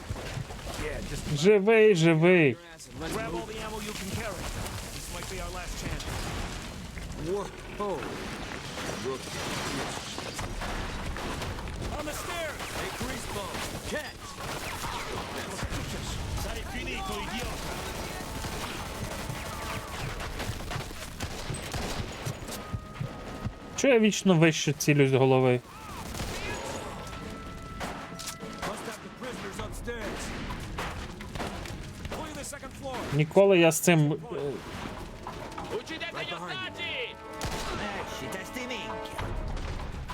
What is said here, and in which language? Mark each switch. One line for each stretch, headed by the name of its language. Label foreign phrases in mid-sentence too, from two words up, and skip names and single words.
Ukrainian: Живий, живий.
English: Grab all the ammo you can carry. This might be our last chance. Whoa. Look. On the stairs! Hey, grease ball. Catch!
Italian: Sai finito, idiota!
Ukrainian: Чого я вічно вище цілюсь з голови?
English: Must have the prisoners upstairs. Clear the second floor.
Ukrainian: Ніколи я з цим...
Italian: Uccidete gli ostaggi! esci, testi minchia.